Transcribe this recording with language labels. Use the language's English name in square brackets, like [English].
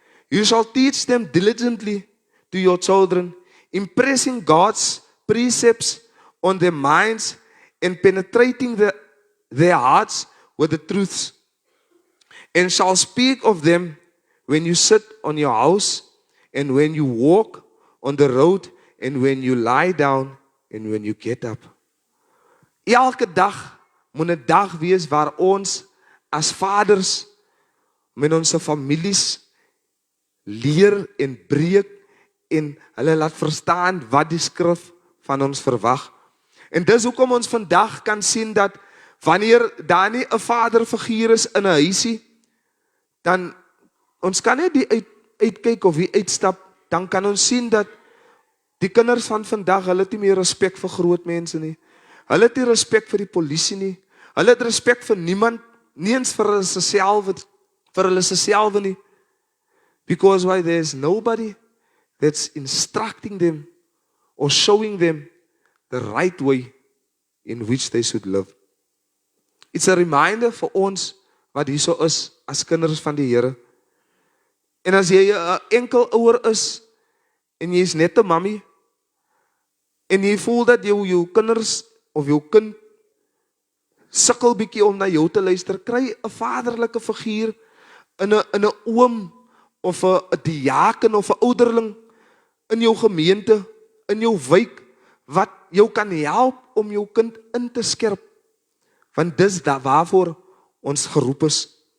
[English] You shall teach them diligently to your children, impressing God's precepts on their minds and penetrating their hearts with the truths. And shall speak of them when you sit on your house, and when you walk on the road, and when you lie down and when you get up. [Afrikaans] Elke dag moet 'n dag wees waar ons as vaders met ons families leer en breek en hulle laat verstaan wat die skrif van ons verwag. En dis hoekom ons vandag kan sien dat wanneer daar nie 'n vaderfiguur is in 'n huisie, dan ons kan net die uitkyk of wie uitstap, dan kan ons sien dat die kinders van vandag, hulle het nie meer respek vir groot mense nie. Hulle het nie respek vir die polisie nie. Hulle het respek vir niemand, nie eens vir hulle self nie. [English] Because why? There's nobody that's instructing them or showing them the right way in which they should live. It's a reminder [Afrikaans] vir ons wat hierso is as kinders van die Here. En as jy 'n enkel ouer is en jy is net 'n mammie en jy voel dat jou kinders of jou kind sukkel bietjie om na jou te luister, kry 'n vaderlike figuur in 'n oom of 'n diaken of 'n ouderling in jou gemeente, in jou wijk, wat jou kan help om jou kind in te skerp. Want dis waarvoor ons geroep is.